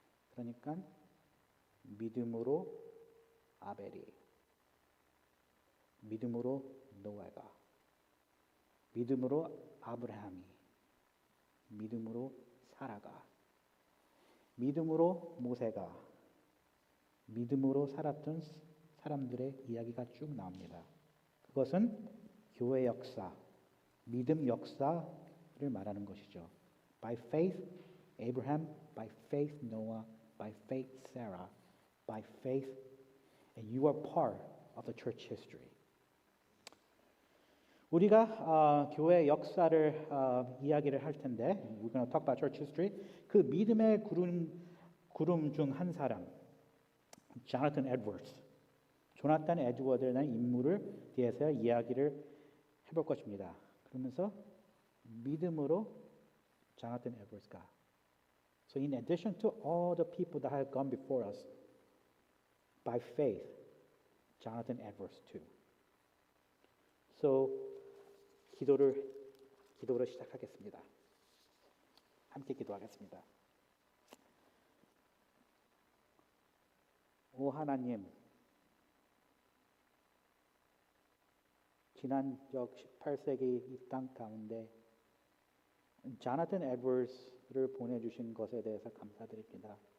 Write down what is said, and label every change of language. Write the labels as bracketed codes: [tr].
[ko] 그러니까 믿음으로 아벨이, 믿음으로 노아가, 믿음으로 아브라함이, 믿음으로 사라가, 믿음으로 모세가, 믿음으로 살았던 사람들의 이야기가 쭉 나옵니다. 그것은 교회 역사, 믿음 역사를 말하는 것이죠. [en] By faith, Abraham, by faith, Noah, by faith, Sarah, by faith, and you are part of the church history. [ko] 우리가 교회 역사를 이야기를 할 텐데, [en] we're going to talk about church history. [ko] 그 믿음의 구름 중 한 사람, 조나탄 에드워드스. 조나탄 에드워드라는 인물을 대해서 이야기를 해볼 것입니다. 그러면서 믿음으로 조나탄 에드워드스가. [en] So in addition to all the people that have gone before us, by faith, Jonathan Edwards too. [ko] So 기도로 시작하겠습니다. 함께 기도하겠습니다. 오 하나님, 지난 18세기 이 땅 가운데 조나탄 에드워드스를 보내주신 것에 대해서 감사드립니다.